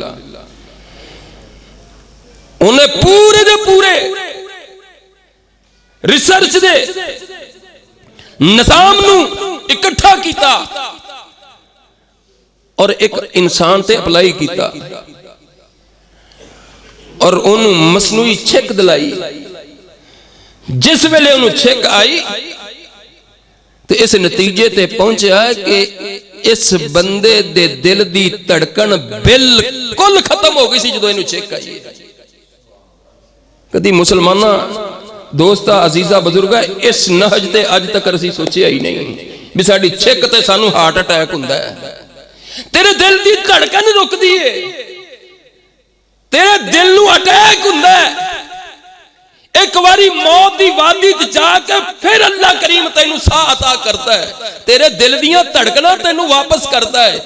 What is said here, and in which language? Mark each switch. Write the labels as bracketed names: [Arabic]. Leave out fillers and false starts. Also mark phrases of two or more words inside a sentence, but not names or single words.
[Punjabi] انہیں پورے دے پورے ریسرچ دے نظام نو اکٹھا کیتا اور ایک انسان تے اپلائی کیتا اور انہوں مصنوعی چھک دلائی. جس ویلے انہوں چھک آئی تو اس نتیجے تے پہنچا ہے کہ اس بندے دے دل دی تڑکن بالکل ختم ہو گئی سی جدو انہوں چھک آئی. کدی مسلمانہ دوستہ عزیزہ بزرگہ اس نہج تے اج تک رسی سوچے ہی نہیں بھی ساڑی چھک تے سانو [English] heart attack [Punjabi] ہوندا ہے. تیرے دل دی دھڑکن رک دیئے، تیرے دل نو اٹیک ہوندا ہے. ایک باری موت دی وادی جا کے پھر اللہ کریم تینوں ساہ عطا کرتا ہے، تیرے دل دیاں دھڑکنا تینوں واپس کرتا ہے۔